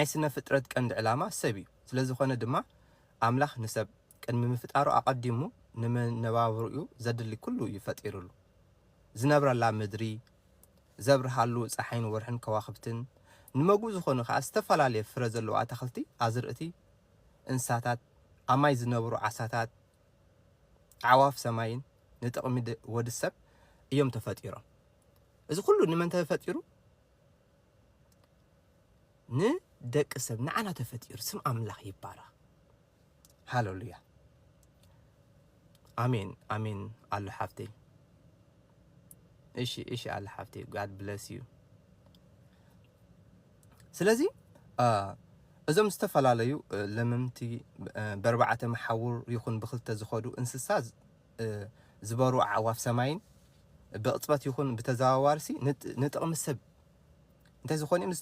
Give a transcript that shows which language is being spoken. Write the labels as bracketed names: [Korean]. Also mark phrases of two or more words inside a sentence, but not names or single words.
[Tigrinya] ስነ ፍጥረት ቀንዲ ዕላማ ሰብ እዩ ስለዝኾነ ድማ ኣምላኽ ንሰብ ቅድሚ ምፍጣሩ ኣቐዲሙ ንመነባብሩኡ ዘድሊ ኩሉ ይፈጢሩሉ ዝነብረላ ምድሪ ዘብርሃሉ ፀሓይን ወርሕን ከዋኽብትን ንመግቡ ዝኾኑ ከዓ ዝተፈላለየ ፍረ ዘለዎ ኣታኽልቲ ኣዝርእቲ እንስሳታት ኣማይ ዝነብሩ ዓሳታት ዓዋፍ ሰማይን ንጥቕሚ ወዲ ሰብ እዮም ተፈጢሮም እዚ ኩሉ ንመን ተፈጢሩ ንደቂ ሰብ ንዓና ተፈጢሩ ስም ኣምላኽ ይባረኽ ሃሌሉያ አሜን አሜን አለ ሓፍቴ እሺ አለ ሓፍቴ [English] God bless you [Tigrinya] ስለዚ እዞም ዝተፈላለዩ ለመምቲ በርባዕተ መሓውር ይኹን ብክልተ ዝኸዱ እንስሳ ዝበሩ ኣዕዋፍ ሰማይን ብቕፅበት ይኹን ብተዘዋዋርሲ ንጥቕሚ ሰብ እንታይ ዝኾኑ እዮም